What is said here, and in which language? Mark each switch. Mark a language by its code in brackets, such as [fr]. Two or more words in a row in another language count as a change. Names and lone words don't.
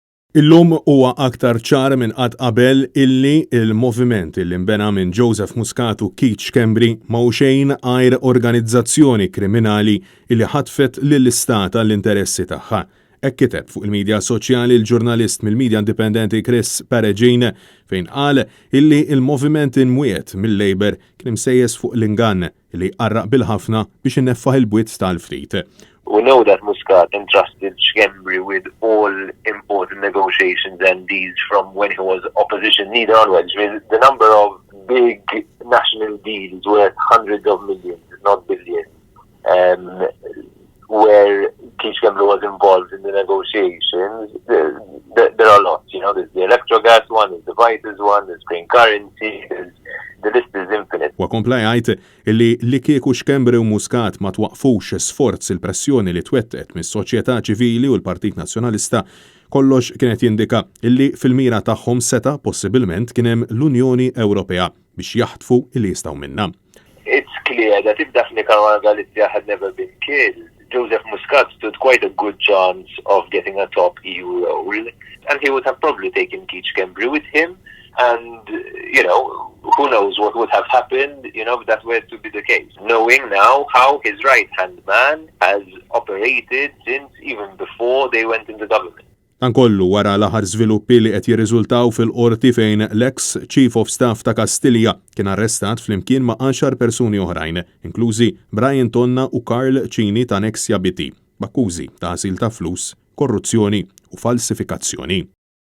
[mt] Illum huwa aktar ċar minn qatt qabel illi il-moviment illi nbena minn Joseph Muscat u Keith Schembri m'hawn xejn għajr organizzazzjoni kriminali illi ħatfet lill-istat għall-interessi tagħha. Hekk kiteb fuq il-medja soċjali l-ġurnalist mill-medja indipendenti Chris Peregrine fejn qal illi il-moviment imwiet mill-Labor kien imsejjes fuq l-ingann illi qarraq bil-ħafna biex inneffaħ il-bwiet tal-ftit. [en] We know that Muscat entrusted Schembri with all important negotiations and deals from when he was opposition leader onwards. The number of big national deals worth hundreds of millions, not billions, where Keith Schembri was involved in the negotiations. There are lots, there's the Electrogas one, there's the Vitas one, there's green currency, the list is infinite. [mt] Wa komplaj għajt li kieku Schembri u Muscat ma twaqfux sforz il-pressjoni li twettet mis-soċjetà ċivili u l-Partit Nazzjonalista, kollox kienet jindika illi fil-mira tagħhom seta' possibilment kien hemm l-Unjoni Ewropea biex jaħtfu illi jistgħu minnha. [en] It's clear that if Daphne Caruana Galizia had never been killed, Joseph Muscat stood quite a good chance of getting a top EU role, and he would have probably taken Keith Schembri with him, and, who knows what would have happened, if that were to be the case. Knowing now how his right-hand man has operated since even before they went into government. [mt] Dan kollu wara l-aħħar żviluppi li qed jirriżultaw fil-qorti fejn l-ex [en] Chief of Staff [mt] ta' Kastilja kien arrestat flimkien ma' 10 persuni oħrajn, inklużi Brian Tonna u Karl Cini ta' Nexia BT, b'akkużi ta' ħasil ta' flus, korruzzjoni u falsifikazzjoni.